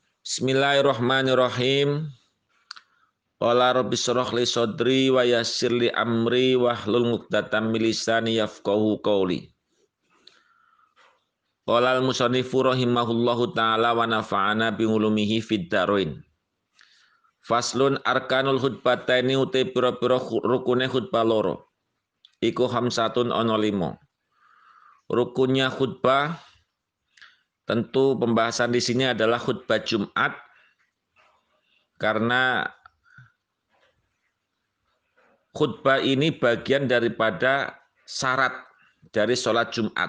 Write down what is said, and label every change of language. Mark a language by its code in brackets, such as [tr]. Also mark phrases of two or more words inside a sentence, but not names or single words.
[ar] بسم الله الرحمن الرحيم. قال رب اشرح لي صدري ويسر لي أمري واحلل عقدة من لساني يفقهوا قولي. قال المصنف رحمه الله تعالى ونفعنا بعلومه في الدارين. فصل أركان الخطبتين [jv] uti pira-pira rukune khutbah loro. Iku khamsatun ana 5. [id] Rukunnya khutbah, tentu pembahasan di sini adalah khutbah Jumat, karena khutbah ini bagian daripada syarat dari sholat Jumat.